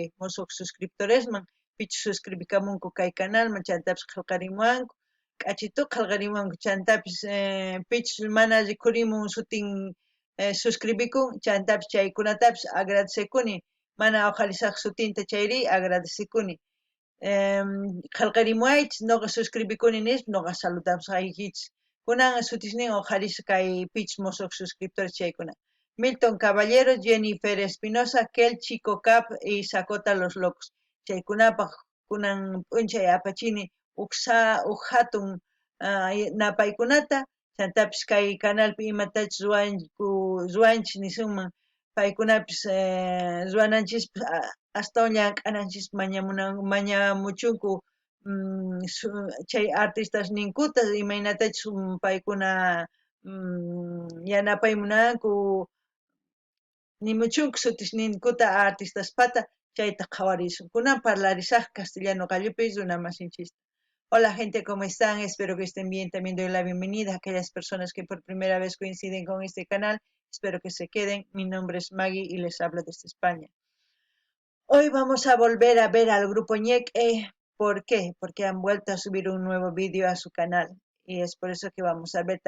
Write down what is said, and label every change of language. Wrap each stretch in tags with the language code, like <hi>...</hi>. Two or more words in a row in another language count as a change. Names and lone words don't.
<qu>musuq suscriptoresman pichus suscribikamunku kay canalman chantapis qillqarimuwanku k'achituta qillqarimuwanku chantapis pichus mana rikurimun sutin suscribikun chantapis chaykunatapis agradecekuni mana awqarisaq sutinta chayri agradecekuni qillqarimuwaychis ñuqa suscribikuni nispa ñuqa saludamusqaykichis kunan sutisnin awqarisqa kay pichus musuq suscriptores chaykuna Milton Caballeros, Jennifer Espinosa, Kel Chico Cap y Sakota Los Locos chaykunapaq kunan p'unchay apachini huk hatun napaykunata chantapis kay canalpi imatachus ruwanchis nisunman paykunapis ruwananchis astawan llank'ananchis mañamuchunku chay artistas ninkuta imaynatachus paykuna yanapaymunanku nimuchunku sutisninkuta artistaspata chayta qhawarisun kunan parlarisaq castellano qallupi runa masinchista</qu> <es>Hola gente, ¿cómo están? Espero que estén bien. También doy la bienvenida a aquellas personas que por primera vez coinciden con este canal. Espero que se queden. Mi nombre es Maggie y les hablo desde España. Hoy vamos a volver a ver al grupo ñeqe. ¿Por qué? Porque han vuelto a subir un nuevo vídeo a su canal. Y es por eso que vamos a ver.</es>